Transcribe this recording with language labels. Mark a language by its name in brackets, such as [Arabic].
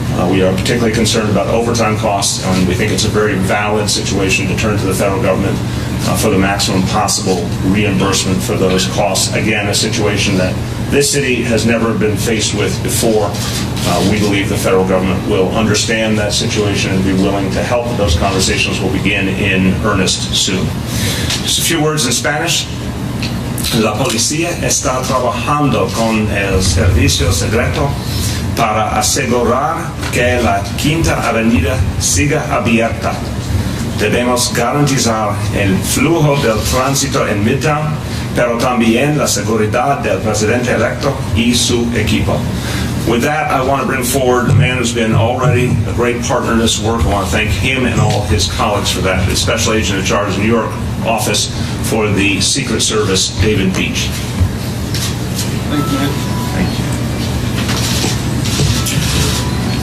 [English] We are particularly concerned about overtime costs, and we think it's a very valid situation to turn to the federal government for the maximum possible reimbursement for those costs. Again, a situation that this city has never been faced with before. We believe the federal government will understand that situation and be willing to help. Those conversations will begin in earnest soon. Just a few words in Spanish. [Spanish] La policía está trabajando con el servicio secreto para asegurar que la Quinta Avenida siga abierta. Debemos garantizar el flujo del tránsito en Midtown, pero también la seguridad del presidente electo y su equipo. [English] With that, I want to bring forward a man who's been already a great partner in this work. I want to thank him and all his colleagues for that. The Special Agent in charge of the New York office for the Secret Service, David Beach. Thank you, man. Thank you.